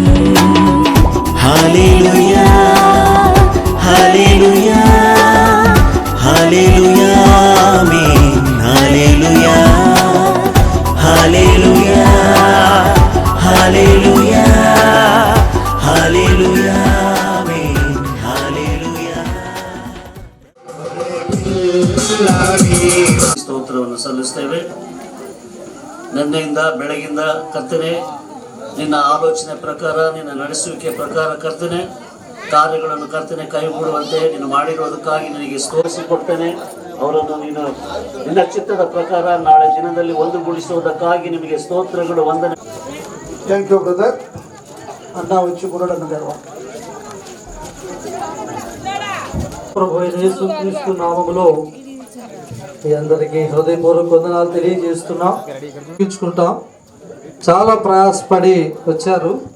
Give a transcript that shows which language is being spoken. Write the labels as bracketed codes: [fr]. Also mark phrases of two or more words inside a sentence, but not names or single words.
[te] హల్లెలూయా హల్లెలూయా హల్లెలూయా ఆమేన్. హల్లెలూయా హల్లెలూయా హల్లెలూయా హల్లెలూయా ఆమేన్. హల్లెలూయా. [kn] ಸ್ತೋತ್ರವನ್ನು ಸಲ್ಲಿಸ್ತೇವೆ. ನಿನ್ನೆಯಿಂದ ಬೆಳಗಿಂದ ಕರ್ತನೆ, ನಿನ್ನ ಆಲೋಚನೆ ಪ್ರಕಾರ, ನಿನ್ನ ನಡೆಸುವಿಕೆ ಪ್ರಕಾರ ಕರ್ತನೆ, ಕಾರ್ಯಗಳನ್ನು ಕರ್ತನೆ ಕೈಗೂಡುವಂತೆ ನೀನು ಮಾಡಿರುವುದಕ್ಕಾಗಿ ನಿನಗೆ ಸ್ತೋರಿಸಿಕೊಡ್ತೇನೆ. ಅವರನ್ನು ನೀನು ನಿನ್ನ ಚಿತ್ತದ ಪ್ರಕಾರ ನಾಳೆ ದಿನದಲ್ಲಿ ಒಂದುಗೂಡಿಸುವುದಕ್ಕಾಗಿ ನಿಮಗೆ ಸ್ತೋತ್ರಗಳು, ವಂದನೆ. [en] thank you brother. [te] అన్న వచ్చి కూడా గర్వ. ప్రభు అయిన యేసుక్రీస్తు నామములో మీ అందరికీ హృదయపూర్వక వందనాలు తెలియజేస్తున్నాం. చూపించుకుంటాం. చాలా ప్రయాసపడి వచ్చారు.